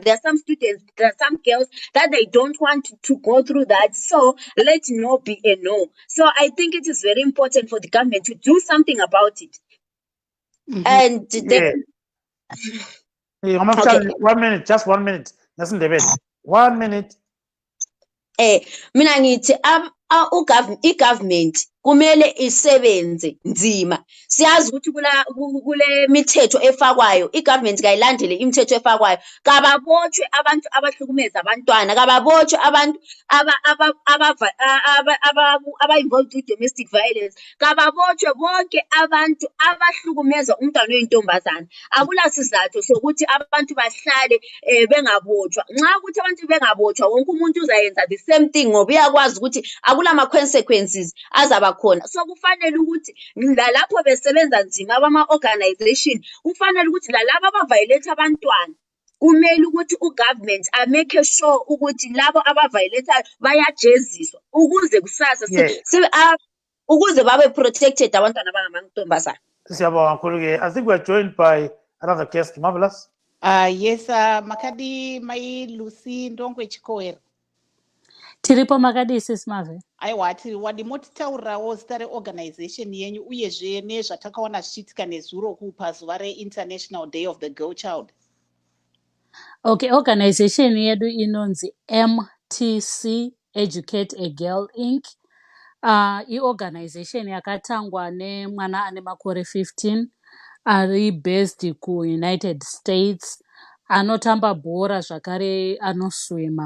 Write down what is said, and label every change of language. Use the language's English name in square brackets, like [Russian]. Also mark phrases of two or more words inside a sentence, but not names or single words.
[English] There are some students, there are some girls that they don't want to go through that. So let no be a no. So I think it is very important for the government to do something about it. And then, Okay. 1 minute, just 1 minute. Doesn't debate. 1 minute. [North Ndebele] mina ngithi i-government kumele isebenze nzima. Siyazi ukuthi kule mithetho efakwayo i-government kayilandele imithetho efakwayo. Kababotshwe abantu abahlukumeza abantwana, kababotshwe abantu aba- [English] involved in domestic violence, [North Ndebele] kababotshwe bonke abantu abahlukumeza umntwana oyintombazana. Akula sizathu sokuthi abantu bahlale bengabotshwa. Nxa ukuthi abantu bengabotshwa wonke umuntu uzayenza [English] the same thing [North Ndebele] ngoba uyakwazi ukuthi akula ma-consequences azaba khona. So kufanele ukuthi lalapho besebenza nzima abama-organization kufanele ukuthi lalabo aba-violate abantwana kumele ukuthi u-government amake sure ukuthi labo aba-violatayo bayajeziswa ukuze kusasa ukuze babe protected abantwana abangamantombazana. Siyabonga kakhulu-ke. [English] I think we're joined by another guest. Marvelous. Yes, [Shona] makadi mai Lucy Ndongwe Chikowera. Tiripo makadi Simave. Aiwa tiri wadimotitaurirawo zita reorganization yenyu uyezve nezvatakaona zvichiitika nezuro pazuva reInternational Day of the Girl Child. Okay, organization yedu inonzi MTC Educate a Girl Inc. I-organization yakatangwa nemwana ane makore 15 ari based kuUnited States, anotamba bhora zvakare anoswima.